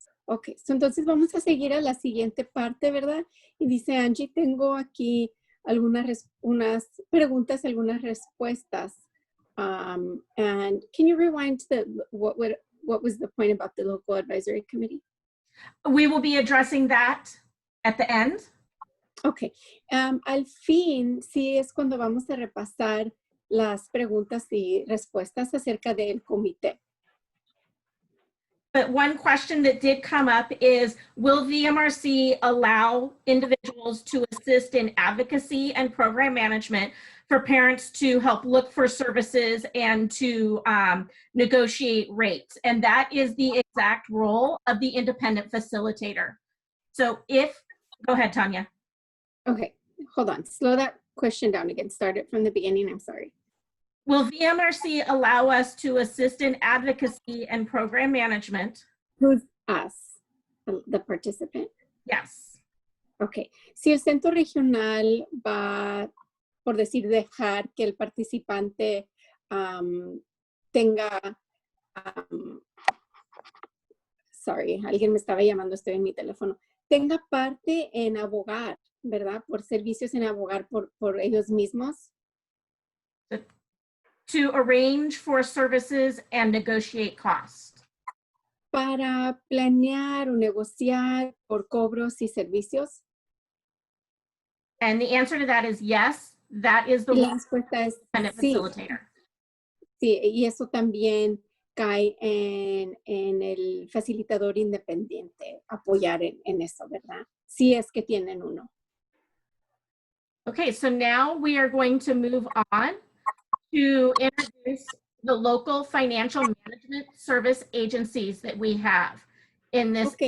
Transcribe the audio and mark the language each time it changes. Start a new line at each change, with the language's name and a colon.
Spanish: Ok, so entonces vamos a seguir a la siguiente parte, ¿verdad? Y dice Angie, tengo aquí unas preguntas, algunas respuestas.
English: And can you rewind to what was the point about the local advisory committee? We will be addressing that at the end.
Spanish: Ok, al fin sí es cuando vamos a repasar las preguntas y respuestas acerca del comité.
English: But one question that did come up is, will VMRC allow individuals to assist in advocacy and program management for parents to help look for services and to negotiate rates? And that is the exact role of the independent facilitator. So go ahead, Tanya. Okay, hold on, slow that question down again. Start it from the beginning, I'm sorry. Will VMRC allow us to assist in advocacy and program management? Who's us, the participant? Yes.
Spanish: Ok, si el centro regional va, por decir, dejar que el participante tenga, sorry, alguien me estaba llamando, estoy en mi teléfono, tenga parte en abogar, ¿verdad? Por servicios en abogar por ellos mismos.
English: To arrange for services and negotiate cost.
Spanish: Para planear o negociar por cobros y servicios.
English: And the answer to that is yes, that is the
Spanish: La respuesta es sí.
English: Facilitator.
Spanish: Sí, y eso también cae en el facilitador independiente, apoyar en eso, ¿verdad? Si es que tienen uno.
English: Okay, so now we are going to move on to introduce the local financial management service agencies that we have in this.